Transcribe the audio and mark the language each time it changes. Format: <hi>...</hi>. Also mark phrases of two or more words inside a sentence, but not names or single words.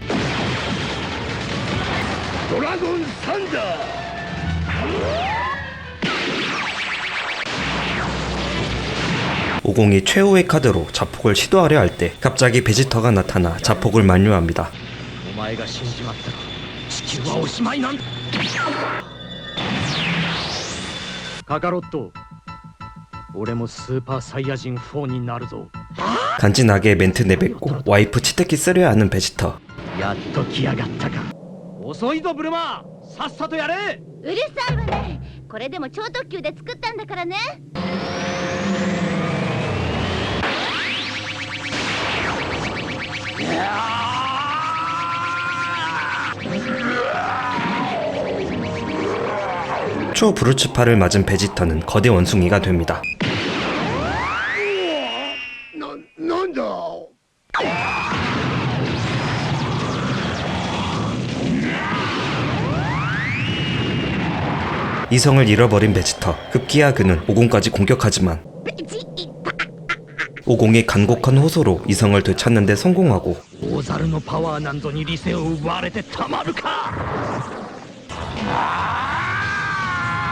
<ja>ドラゴンサンダー。</ja> <ko>오공이 최후의 카드로 자폭을 시도하려 할 때 갑자기 베지터가 나타나 자폭을 만류합니다.</ko> <ja>お前が死んじまったら地球はおしまいなんだ。カカロット、俺もスーパーサイヤ人4になるぞ。</ja> <ko>간지나게 멘트 내뱉고 와이프 치트키 쓰려 하는 베지터.</ko> <ja>やっと来やがったか。遅いぞブルマ、さっさとやれ。うるさいわね。これでも超特急で作ったんだからね。</ja> <ko>초 브루츠파를 맞은 베지터는 거대 원숭이가 됩니다.</ko> <ja>なんだ。</ja> <ko>이성을 잃어버린 베지터. 급기야 그는 오공까지 공격하지만 오공의 간곡한 호소로 이성을 되찾는 데 성공하고</ko> <ja>大猿のパワーなんぞに理性を奪われてたまるか。</ja>